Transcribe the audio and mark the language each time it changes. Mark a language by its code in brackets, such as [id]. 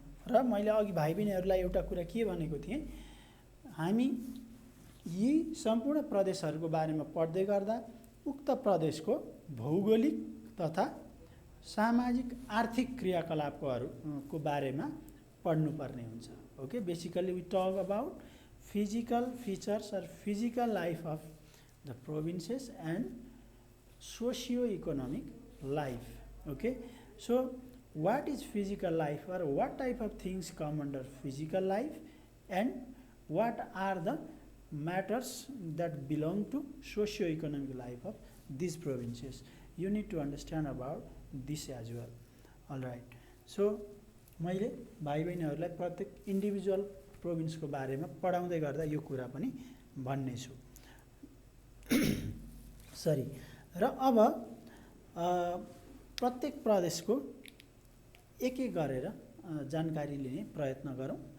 [ne] र मैले अघि भाइ बहिनीहरूलाई एउटा कुरा के भनेको थिएँ, हामी यी सम्पूर्ण प्रदेशहरूको बारेमा पढ्दै गर्दा उक्त प्रदेशको भौगोलिक तथा सामाजिक आर्थिक क्रियाकलापको बारेमा पढ्नुपर्ने हुन्छ। Okay. [en] Basically we talk about physical features or physical life of the provinces and socio-economic life. Okay, so what is physical life, or what type of things come under physical life, and what are the matters that belong to socio-economic life of these provinces. You need to understand about this as well. All right. [ne] So मैले भाइ बहिनीहरूलाई प्रत्येक individual प्रोभिन्सको बारेमा पढाउँदै गर्दा यो कुरा पनि भन्ने छु। सरी, र अब प्रत्येक प्रदेशको एक एक गरेर जानकारी लिने प्रयत्न गरौँ।